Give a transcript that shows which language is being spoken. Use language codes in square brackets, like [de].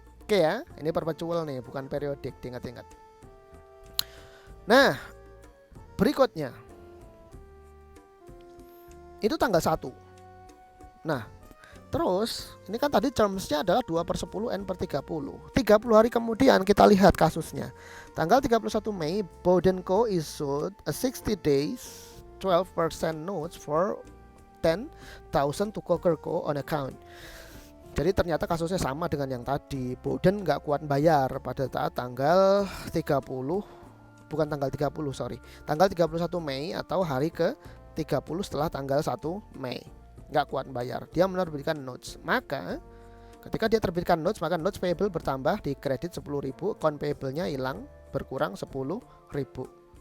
[id] Oke ya, ini perpetual nih, bukan periodik, diingat-ingat. Nah, berikutnya itu tanggal 1. Nah, terus ini kan tadi termsnya adalah 2/10 N/30. 30 hari kemudian kita lihat kasusnya. Tanggal 31 Mei, Bowden Co. [en] issued a 60 days 12% notes for 10,000 to Coker Co. on account. [id] Jadi ternyata kasusnya sama dengan yang tadi. Bowden nggak kuat bayar pada saat tanggal 30, bukan tanggal 30, sorry, tanggal 31 Mei atau hari ke 30 setelah tanggal 1 Mei. Nggak kuat bayar, dia menerbitkan notes. Maka ketika dia terbitkan notes, maka notes payable bertambah di kredit 10.000, account payable-nya hilang, berkurang 10.000.